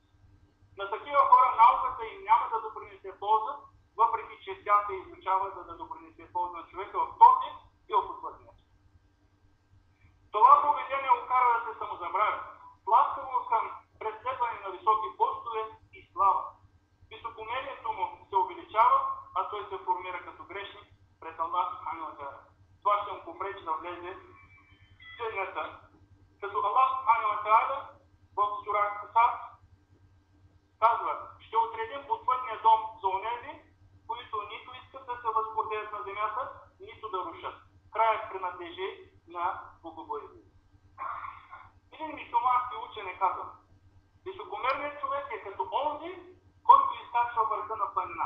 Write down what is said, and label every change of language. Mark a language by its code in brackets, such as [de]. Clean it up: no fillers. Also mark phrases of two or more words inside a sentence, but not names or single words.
[bg] На такива хора науката им няма да допринесе полза, въпреки че тя се изучава, за да допринесе полза на човека в този и в отвърдния. Това поведение окара да се самозабравят, ласкаво към преследване на високи постове и слава. Високомерието му се увеличава, а той се формира като грешник пред Аллах [ar] سبحانه وتعالى. [bg] Това ще му попречи да влезе в дженнета. Като Аллах [ar] سبحانه وتعالى [bg] в сура Касас казва: ще отредим отвъдния дом за онези, които нито искат да се възгордеят на земята, нито да рушат. Краят принадлежи на богобоязливите. Един мюсюлмански учен е казал: високомерният човек е като онзи, който изкачва върха на планина.